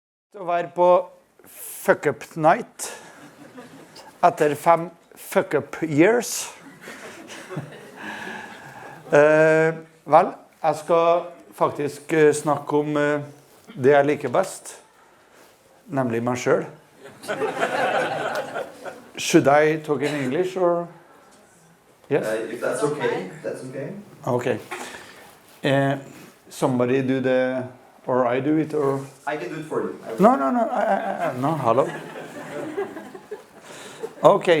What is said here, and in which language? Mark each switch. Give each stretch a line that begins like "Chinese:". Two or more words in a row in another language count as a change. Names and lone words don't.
Norwegian: Å være på FuckUp night etter 5 FuckUp years. Vel, jeg skal faktisk snakke om det jeg liker best, nemlig meg selv.
English: Should I talk in English or? Yes? If that's okay, that's okay. Okay. Somebody do the, or I do it, or? I can do it for you. No, hello. Okay.